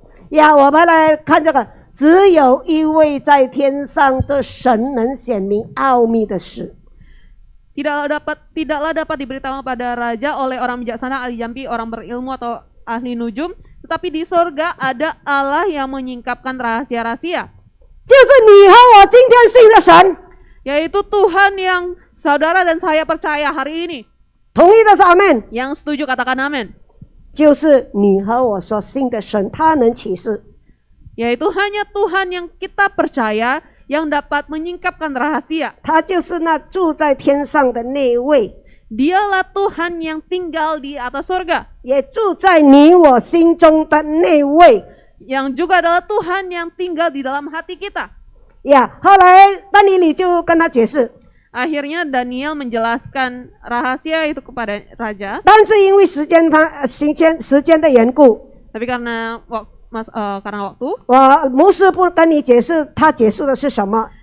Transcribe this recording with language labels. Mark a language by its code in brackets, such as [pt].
[zh] 呀，我们来看这个，只有一位在天上的神能显明奥秘的事。 [id] tidaklah dapat diberitahukan kepada raja oleh orang bijaksana, ahli jampi, orang berilmu atau ahli nujum, tetapi di sorga ada Allah yang menyingkapkan rahasia-rahasia, [zh] 就是你和我今天信的神。 [id] yaitu Tuhan yang saudara dan saya percaya hari ini. [zh] 同意的说阿门。 [id] Yang setuju katakan amin. [zh] 就是你和我所信的神，他能启示。 [id] Yaitu hanya Tuhan yang kita percaya yang dapat menyingkapkan rahasia. [zh] 他就是那住在天上的那位， [id] Dialah Tuhan yang tinggal di atas surga, [zh] 也住在你我心中的那位。 [id] yang juga adalah Tuhan yang tinggal di dalam hati kita. [zh] 呀，后来但以理就跟他解释， [id] Akhirnya Daniel menjelaskan rahasia itu kepada raja, [zh] 但是因为时间的缘故， [id] tapi karena waktu, [zh] 我牧师不跟你解释他解释的是什么。